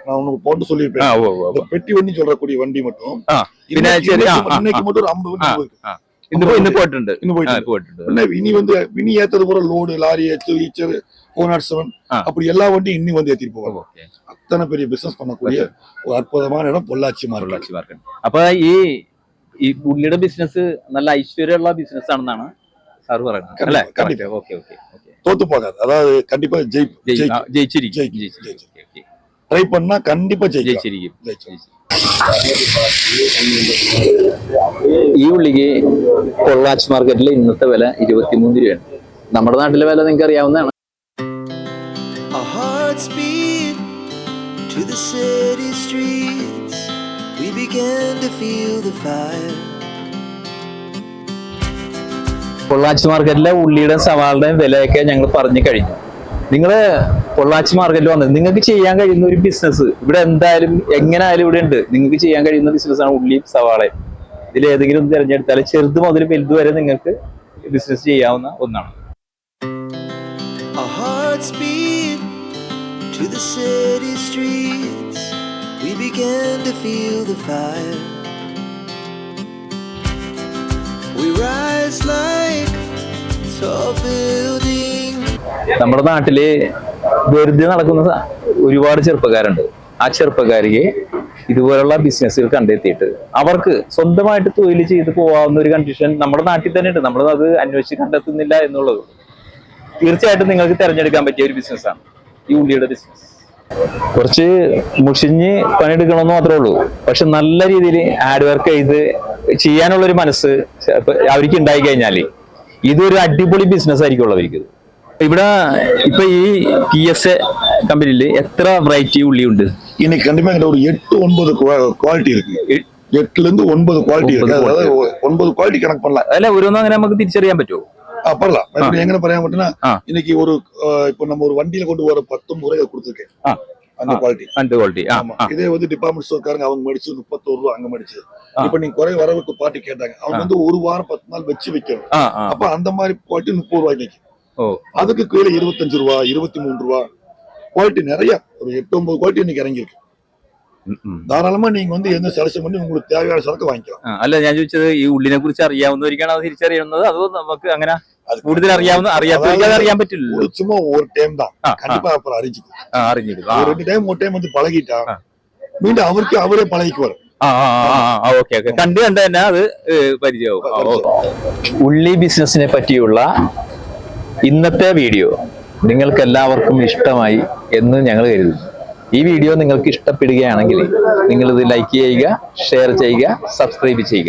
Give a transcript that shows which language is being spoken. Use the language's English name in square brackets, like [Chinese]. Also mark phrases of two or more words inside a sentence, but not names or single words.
[Tamil] நான் உனக்கு போட்டு சொல்லியிருப்பேன். பெட்டி வண்டி சொல்றக்கூடிய வண்டி மட்டும் இன்னைக்கு மட்டும் ஒரு 50 வண்டி இனி வந்து இனி ஏத்தது போற லோடு லாரி ஈச்சர் 407 அப்படி எல்லா வண்டியும் இன்னும் வந்து ஏத்திட்டு போவாங்க. அத்தனை பெரிய பிசினஸ் பண்ணக்கூடிய ஒரு [Malayalam] അത്ഭുതமான ഇടം പൊള്ളാച്ചി മാർക്കറ്റ്. അപ്പൊ ഈ പുള്ളിയുടെ ബിസിനസ് നല്ല ഐശ്വര്യമുള്ള ബിസിനസ് ആണെന്നാണ് സാർ പറയുന്നത് അല്ലേ? ഓക്കെ ഓക്കെ. [Tamil] தோத்து போகாது. அதாவது கண்டிப்பா [Malayalam] ജയിച്ചിരിക്കും. [Tamil] ட்ரை பண்ணா கண்டிப்பா [Malayalam] ജയിച്ചിരിക്കും. ഈ ഉള്ളിക്ക് പൊള്ളാച്ചി മാർക്കറ്റിലെ ഇന്നത്തെ വില 23 രൂപയാണ്. നമ്മുടെ നാട്ടിലെ വില നിങ്ങൾക്ക് അറിയാവുന്നതാണ്. [English] Our hearts beat to the city streets. We began to feel the fire. [Malayalam] പൊള്ളാച്ചി മാർക്കറ്റിലെ ഉള്ളിയുടെ സവാളുടെയും വിലയൊക്കെ ഞങ്ങൾ പറഞ്ഞു കഴിഞ്ഞു. നിങ്ങൾ പൊള്ളാച്ചി മാർക്കറ്റിൽ വന്നത് നിങ്ങൾക്ക് ചെയ്യാൻ കഴിയുന്ന ഒരു ബിസിനസ് ഇവിടെ എന്തായാലും എങ്ങനെയായാലും ഇവിടെ ഉണ്ട്. നിങ്ങൾക്ക് ചെയ്യാൻ കഴിയുന്ന ബിസിനസ്സാണ് ഉള്ളിയും സവാളയും. ഇതിൽ ഏതെങ്കിലും ഒന്ന് തിരഞ്ഞെടുത്താൽ ചെറുത് മുതൽ വലുത് വരെ നിങ്ങൾക്ക് ബിസിനസ് ചെയ്യാവുന്ന ഒന്നാണ്. Our hearts beat to the city streets. We began to feel the fire. We rise like tall buildings. നമ്മുടെ നാട്ടില് വെറുതെ നടക്കുന്ന ഒരുപാട് ചെറുപ്പക്കാരുണ്ട്. ആ ചെറുപ്പക്കാർക്ക് ഇതുപോലുള്ള ബിസിനസ്സുകൾ കണ്ടെത്തിയിട്ട് അവർക്ക് സ്വന്തമായിട്ട് തൊഴിൽ ചെയ്ത് പോവാവുന്ന ഒരു കണ്ടീഷൻ നമ്മുടെ നാട്ടിൽ തന്നെ ഉണ്ട്. നമ്മൾ അത് അന്വേഷിച്ച് കണ്ടെത്തുന്നില്ല എന്നുള്ളത്. തീർച്ചയായിട്ടും നിങ്ങൾക്ക് തിരഞ്ഞെടുക്കാൻ പറ്റിയ ഒരു ബിസിനസ്സാണ് ഈ ഉള്ളിയുടെ ബിസിനസ്. കുറച്ച് മുഷിഞ്ഞ് പണിയെടുക്കണമെന്ന് മാത്രമേ ഉള്ളൂ. പക്ഷെ നല്ല രീതിയിൽ ഹാർഡ് വർക്ക് ചെയ്ത് ചെയ്യാനുള്ളൊരു മനസ്സ് അവർക്ക് ഉണ്ടായി കഴിഞ്ഞാൽ ഇതൊരു അടിപൊളി ബിസിനസ് ആയിരിക്കും ഉള്ളവർക്ക്. ഇവിടെ ഇപ്പൊ ഈ PSA കമ്പനിയിൽ എത്ര വെറൈറ്റി ഉള്ളി ഉണ്ട്? [Tamil] இன்னைக்கு கண்டிப்பா ஒரு 8-9 குவாலிட்டி இருக்கு. 8ல இருந்து 9 குவாலிட்டி இருக்கு. அதாவது 9 குவாலிட்டி கணக்கு பண்ணலாம். [Malayalam] അല്ല ഓരോന്നും അങ്ങനെ നമുക്ക് തിരിച്ചറിയാൻ പറ്റുമോ? [Tamil] பண்ணலாம். [Malayalam] எങ്ങനെ പറയാൻ പറ്റുന്ന [Tamil] இன்னைக்கு ஒரு இப்ப நம்ம ஒரு வண்டியில கொண்டு வர 19 ரூபாய் கொடுத்துருக்கேன் அந்த குவாலிட்டி. இதே வந்து டிபார்ட்மெண்ட் ஸ்டோர்காரங்க அவங்க மடிச்சு 31 ரூபாய் அங்க மடிச்சு. இப்ப நீங்க குறை வரவுக்கு பார்ட்டி கேட்டாங்க. அவங்க வந்து ஒரு வாரம் 10 நாள் வச்சு வைக்கணும். அப்ப அந்த மாதிரி குவாலிட்டி 30 ரூபாய் நிக்கும். அதுக்கு கீழே 25 ரூபாய் 23 ரூபாய் குவாலிட்டி நிறைய ஒரு 8-9 குவாலிட்டி இன்னைக்கு இறங்கி இருக்கு. ധാരാളമാ நீங்க வந்து எந்த സെലക്ഷൻ பண்ணி உங்களுக்கு தேவையான சரக்கு வாங்கிக்கலாம். [Malayalam] അല്ല ഞാൻ ചോദിച്ചത് ഈ ഉള്ളിനെ കുറിച്ച് അറിയാവുന്നവർക്കാണ് അത് തിരിച്ചറിയുന്നത്, അതോ നമുക്ക് അങ്ങനെ കൂടുതൽ അറിയാത്തവർക്ക് അറിയാൻ പറ്റില്ല? [Tamil] சும்மா ஒரு டைம் தான் கண்டிப்பா அப்புறம் அறிஞ்சிக்கும். ஒரு 2 டைம் 3 டைம் வந்து பழகிட்டா மீண்டும் அவருக்கு அவரே பழகிக்குவார். [Malayalam] ഓക്കെ ഓക്കെ. കണ്ട് തന്നെ അത് പരിചയമാവും. ഉള്ളി ബിസിനസിനെ പറ്റിയുള്ള ഇന്നത്തെ വീഡിയോ നിങ്ങൾക്ക് എല്ലാവർക്കും ഇഷ്ടമായി എന്ന് ഞങ്ങൾ കരുതുന്നു. ഈ വീഡിയോ നിങ്ങൾക്ക് ഇഷ്ടപ്പെടുകയാണെങ്കിൽ നിങ്ങളിത് ലൈക്ക് ചെയ്യുക, ഷെയർ ചെയ്യുക, സബ്സ്ക്രൈബ് ചെയ്യുക.